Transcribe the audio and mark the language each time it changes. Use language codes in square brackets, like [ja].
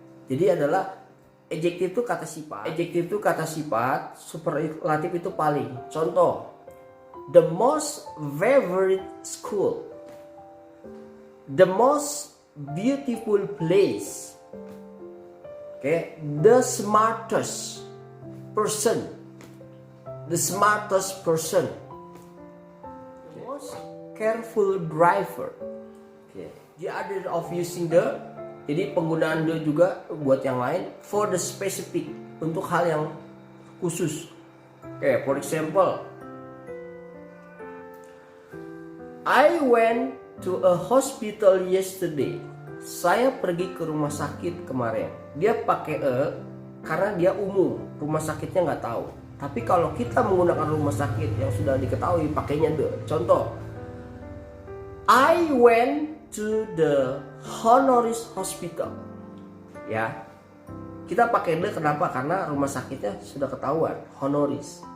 [id] Jadi adalah adjective itu kata sifat. Adjective itu kata sifat, superlative itu paling. [en] Contoh, the most favorite school, the most beautiful place, okay, the smartest person, the smartest person, the most careful driver. Okay. The other of using the, [id] jadi penggunaan the juga buat yang lain [en] for the specific, [id] untuk hal yang khusus. [en] Okay, for example, I went to a hospital yesterday. [id] Saya pergi ke rumah sakit kemarin. Dia pakai karena dia umum, rumah sakitnya nggak tahu. Tapi kalau kita menggunakan rumah sakit yang sudah diketahui, pakainya the. [en] Contoh, I went to the Honoris Hospital. [id] Ya, kita pakai the kenapa? Karena rumah sakitnya sudah ketahuan, Honoris.